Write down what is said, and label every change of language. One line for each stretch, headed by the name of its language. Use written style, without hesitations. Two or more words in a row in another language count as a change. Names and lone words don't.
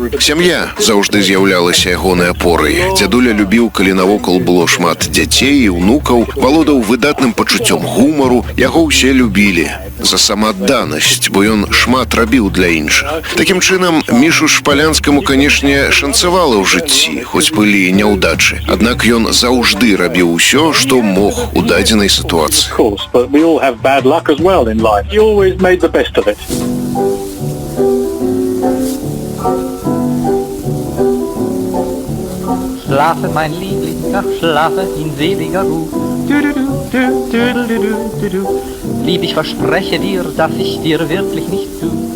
Belarusian: Сям'я заўжды з'яўлялася ягонай апорай. Дзядуля любіў, калі навокал было шмат дзяцей і ўнукаў, валодаў выдатным пачуццём гумару, яго ўсе любілі за самаадданасць, бо ён шмат рабіў для іншых. Такім чынам, Мішу Шпалянскаму, канешне, шанцавала ў жыцці, хоць былі няўдачы. Аднак ён заўжды рабіў усё, што мог у дадзенай сітуацыі.
German: Schlafe, mein Liebling, ach schlafe in seliger Ruhe. Lieb, ich verspreche dir, dass ich dir wirklich nicht tu.